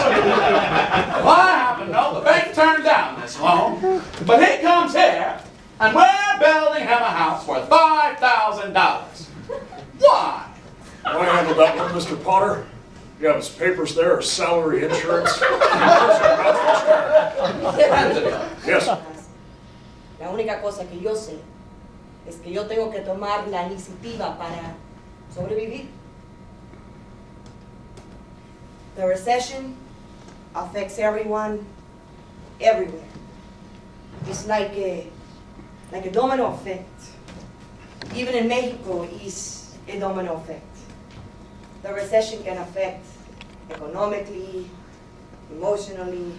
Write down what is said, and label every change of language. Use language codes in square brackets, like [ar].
[en] Well, I happen to know the bank turned down this loan, but he comes here, and well, building him a house worth $5,000. Why? I handled that one, Mr. Potter. You have his papers there, his salary, insurance. Yes. [es] La única cosa que yo sé es que yo tengo que tomar la iniciativa para sobrevivir. [en] The recession affects everyone, everywhere. It's like a domino effect. Even in Mexico, it's a domino effect. The recession can affect economically, emotionally.